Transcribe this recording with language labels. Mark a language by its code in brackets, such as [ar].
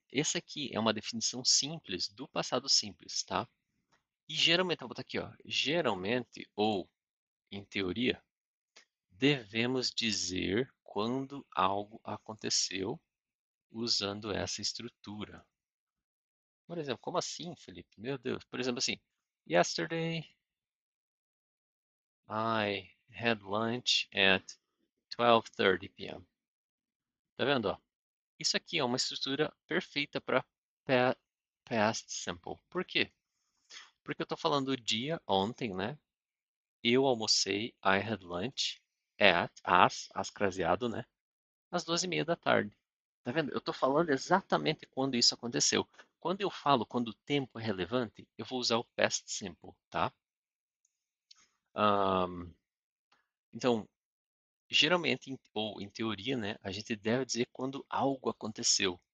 [pt] Essa aqui é uma definição simples do passado simples, tá? E geralmente, eu vou botar aqui, ó, geralmente ou em teoria, devemos dizer quando algo aconteceu usando essa estrutura. Por exemplo, como assim, Felipe? Meu Deus. Por exemplo, assim, [en] yesterday I had lunch at 12:30 p.m. [pt] Tá vendo, ó? Isso aqui é uma estrutura perfeita para past simple. Por quê? Porque eu estou falando do dia ontem, né? Eu almocei, [en] I had lunch at, [pt] as craseado, né? Às 12:30 da tarde. Tá vendo? Eu estou falando exatamente quando isso aconteceu. Quando eu falo quando o tempo é relevante, eu vou usar o past simple, tá? Ahn, então, geralmente, ou em teoria, né, a gente deve dizer quando algo aconteceu.